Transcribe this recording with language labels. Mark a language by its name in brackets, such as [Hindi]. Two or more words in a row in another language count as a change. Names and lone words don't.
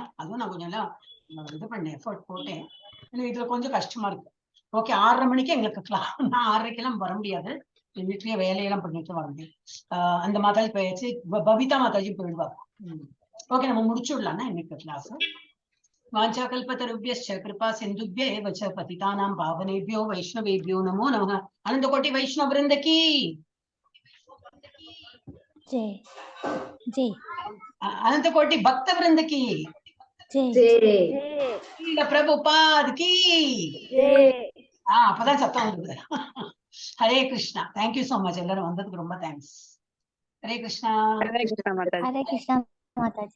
[Tamil] அதுவும் நான் கொஞ்சம் எல்லாம் இது பண்ணேன், எஃபர்ட் போட்டேன். இதுல கொஞ்சம் கஷ்டமா இருக்கு. ஓகே, 6:30 மணிக்கு எங்களுக்கு கிளாஸ், நான் 6:30 வர முடியாது, வீட்லயே வேலையெல்லாம் பண்ணிட்டு வர முடியும். அந்த மாதாஜி போயாச்சு, பபிதா மாதாஜி போயிடுவா. ஓகே, நம்ம முடிச்சுடலாம்னா இன்னைக்கு கிளாஸ். [Sanskrit] वाञ्छाकल्पतरुभ्यश्च कृपा सिन्धुभ्य एव च पतितानां पावनेभ्यो वैष्णवेभ्यो नमो नमः। [Hindi] अनंतकोटि वैष्णव वृंद की जय जय। अनंतकोटि भक्त वृंद की जय जय। प्रभुपाद की जय। [Tamil] அப்பதான் சத்தம் வந்தது. ஹரே கிருஷ்ணா. [English] thank you so much, [Tamil] எல்லாரும் வந்ததுக்கு ரொம்ப தேங்க்ஸ். ஹரே கிருஷ்ணா. ஹரே கிருஷ்ணா மாதாஜி. [Hindi] हरे कृष्णा माता जी।